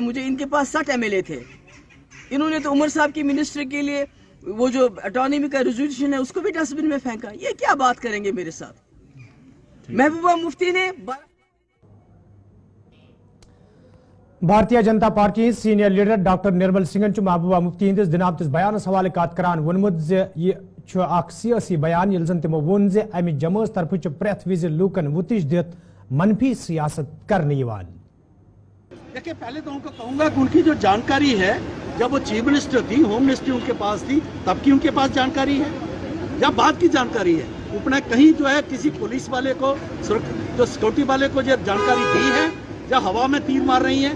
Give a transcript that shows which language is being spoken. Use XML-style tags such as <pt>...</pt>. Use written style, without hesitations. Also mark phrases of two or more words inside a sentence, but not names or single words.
<hi>मुझे इनके पास 60 MLA थे, इन्होंने तो उमर साहब की मिनिस्टर के लिए वो जो ऑटोनॉमी का रेजोल्यूशन है उसको भी डस्टबिन में फेंका। ये क्या बात करेंगे मेरे साथ? महबूबा मुफ्ती ने</hi> <ks>भारतीय जनता पार्टी</ks> <en>senior leader</en> <ks>डॉक्टर निर्मल सिंह महबूबा मुफ्ती हंदिस दिनामतिस बयानस हवाले कत करान वोनमुत सियासी बयान ये जन तमो वोन जे अमि जमात तरफ प्रेथ विज लूकन वुतिश दित मनफी सियासत करने।</ks> <hi>देखिए, पहले तो उनको कहूंगा कि उनकी जो जानकारी है, जब वो</hi> <en>chief minister</en> <hi>थी,</hi> <en>home ministry</en> <hi>उनके पास थी, तब की उनके पास जानकारी है या बाद की जानकारी है? उपने कहीं जो है किसी पुलिस वाले को, जो सिक्योरिटी वाले को जो जानकारी दी है, या हवा में तीर मार रही है?</hi>